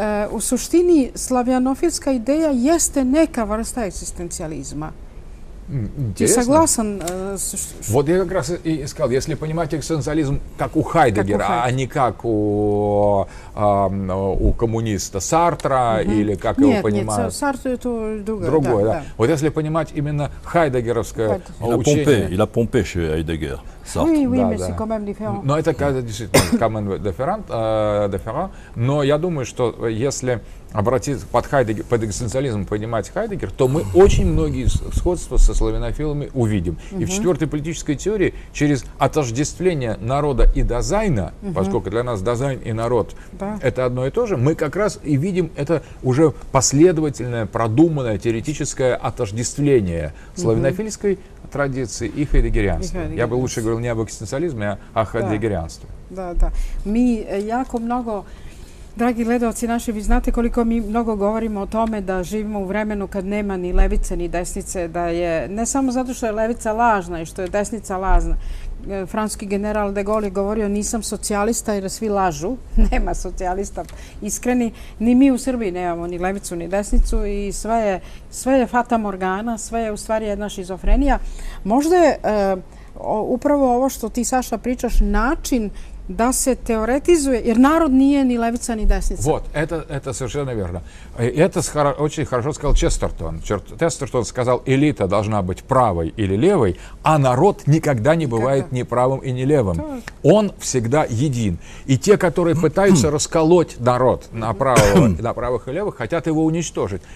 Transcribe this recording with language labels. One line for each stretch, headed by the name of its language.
Serbian: U suštini slavjanofilska ideja jeste neka vrsta egzistencijalizma.
Russian: Ты согласен? Вот я как раз и сказал, если понимать экзистенциализм как у Хайдеггера, а не как у коммуниста Сартра, или как его понимают. Нет, Сартр это другое. Да. Вот если понимать именно хайдеггеровское учение.
French: Il a pompé chez Heidegger. Oui, mais c'est quand même différent.
Russian: Но это действительно
French: quand même différent.
Russian: Но я думаю, что если обратиться под экзистенциализм понимать Хайдеггер, то мы очень многие сходства со славянофилами увидим. И в четвертой политической теории через отождествление народа и дизайна, поскольку для нас дизайн и народ это одно и то же, мы как раз и видим это уже последовательное, продуманное теоретическое отождествление славянофильской традиции и хайдеггерианства. Я бы лучше говорил не об экзистенциализме, а о хайдеггерианстве.
Serbian: Da. Mi jako mnogo, dragi gledalci naši, vi znate koliko mi mnogo govorimo o tome da živimo u vremenu kad nema ni levice ni desnice, da je ne samo zato što je levica lažna i što je desnica lažna. Francuski general de Gaulle je govorio nisam socijalista jer svi lažu, nema socijalista iskreni, ni mi u Srbiji nemamo ni levicu ni desnicu i sve je fata morgana, sve je u stvari jedna šizofrenija. Možda je upravo ovo što ti, Saša, pričaš način da se теоретизует, jer народ nije ni levica ni desnica.
Russian: Вот, это совершенно верно. Это очень хорошо сказал Честертон. Честертон сказал, элита должна быть правой или левой, а народ никогда не бывает ни правым и ни левым. Он всегда един. И те, которые пытаются расколоть народ на правых и левых, хотят его уничтожить.